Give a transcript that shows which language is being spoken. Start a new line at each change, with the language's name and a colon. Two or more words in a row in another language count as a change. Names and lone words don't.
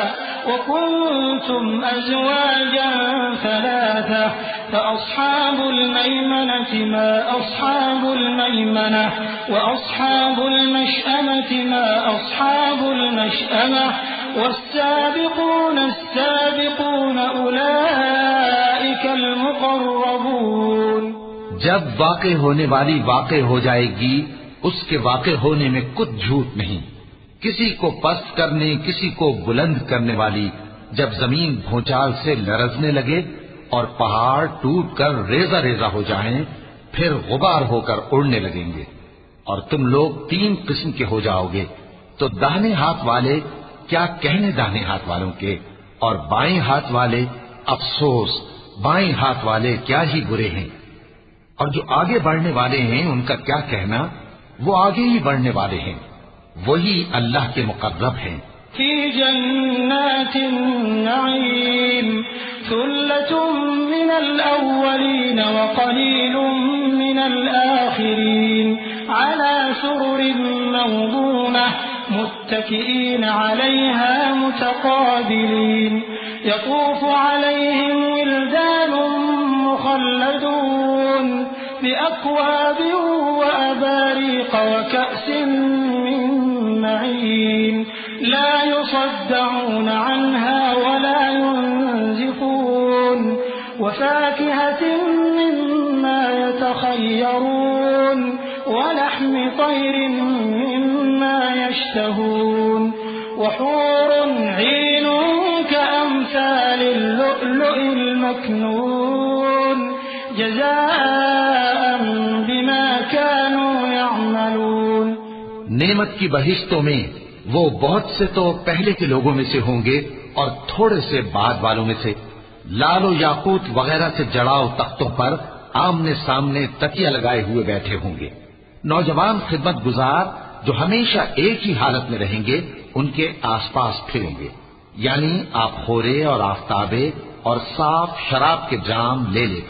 Arabic: وكنتم أزواجا ثلاثة فأصحاب الميمنة ما أصحاب الميمنة وأصحاب المشأمة ما أصحاب المشأمة والسابقون السابقون أولئك المقربون.
Urdu: جب واقع ہونے والی واقع ہو جائے گی، اس کے واقع ہونے میں کچھ جھوٹ نہیں. کسی کو پست کرنے، کسی کو بلند کرنے والی جب زمین بھونچال سے لرزنے لگے اور پہاڑ ٹوٹ کر ریزہ ریزہ ہو جائیں، پھر غبار ہو کر اڑنے لگیں گے اور تم لوگ 3 قسم کے ہو جاؤ گے. تو داہنے ہاتھ والے کیا کہنے داہنے ہاتھ والوں کے، اور بائیں ہاتھ والے افسوس بائیں ہاتھ والے کیا ہی برے ہیں. اور جو آگے بڑھنے والے ہیں ان کا کیا کہنا، وہ آگے ہی بڑھنے والے ہیں، وہی اللہ کے مقرب ہیں.
Arabic: في جنات النعيم ثلة من الأولين وقليل من الآخرين على سرر موضونة متكئين عليها متقابلين يطوف عليهم ولدان مخلدون بأكواب وأباريق وكأس من معين لا يصدعون عنها ولا ينزفون وفاكهة مما يتخيرون ولحم طير مما يشتهون وحور عين كأمثال اللؤلؤ المكنون جزاء بما كانوا يعملون.
Urdu: نعمت کی بہشتوں میں وہ بہت سے تو پہلے کے لوگوں میں سے ہوں گے اور تھوڑے سے بعد والوں میں سے لعل و یاقوت وغیرہ سے جڑاؤ تختوں پر آمنے سامنے تکیہ لگائے ہوئے بیٹھے ہوں گے. نوجوان خدمت گزار جو ہمیشہ ایک ہی حالت میں رہیں گے ان کے آس پاس پھریں گے، یعنی آبخورے اور آفتابے اور صاف شراب کے جام لے لے کر.